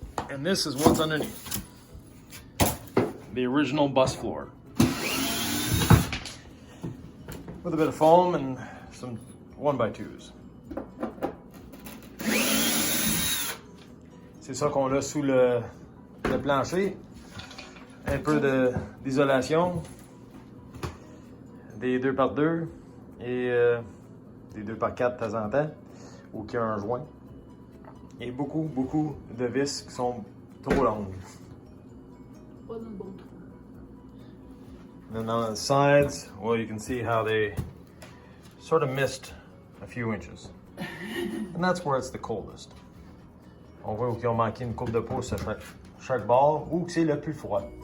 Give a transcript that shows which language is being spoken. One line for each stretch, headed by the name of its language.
English: And this is what's underneath. The original bus floor. With a bit of foam and some 1x2s.
French: C'est ça qu'on a sous le plancher. Un peu d'isolation. Des 2x2 et des 2x4 de temps en temps, ou qu'il y a un joint. Et beaucoup de vis qui sont trop longues. Pas dans le bon trou.
English: And then on the sides, well, you can see how they sort of missed a few inches. And that's where it's the coldest.
French: On voit qu'ils ont manqué une coupe de pouce à chaque bord, ou que c'est le plus froid.